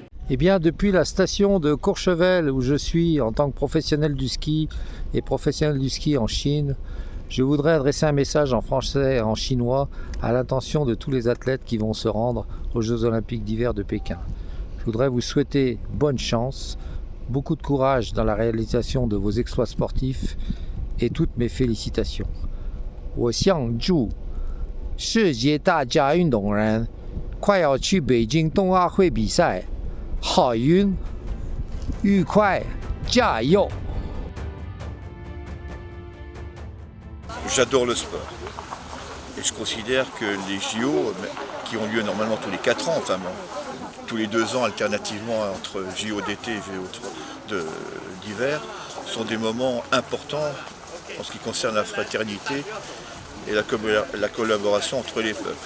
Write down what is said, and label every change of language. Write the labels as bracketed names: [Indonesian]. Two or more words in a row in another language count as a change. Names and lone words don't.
[French] Eh bien, depuis la station de Courchevel, où je suis en tant que professionnel du ski et professionnel du ski en Chine, je voudrais adresser un message en français et en chinois à l'intention de tous les athlètes qui vont se rendre aux Jeux Olympiques d'hiver de Pékin. Je voudrais vous souhaiter bonne chance, beaucoup de courage dans la réalisation de vos exploits sportifs et toutes mes félicitations. [Chinese] 我想祝世界大家运动人快要去北京冬奥会比赛 好运愉快加油 [French] J'adore le sport et je considère que les JO qui ont lieu normalement tous les 4 ans, enfin tous les 2 ans alternativement entre JO d'été et JO d'hiver, sont des moments importants en ce qui concerne la fraternité et la collaboration entre les peuples.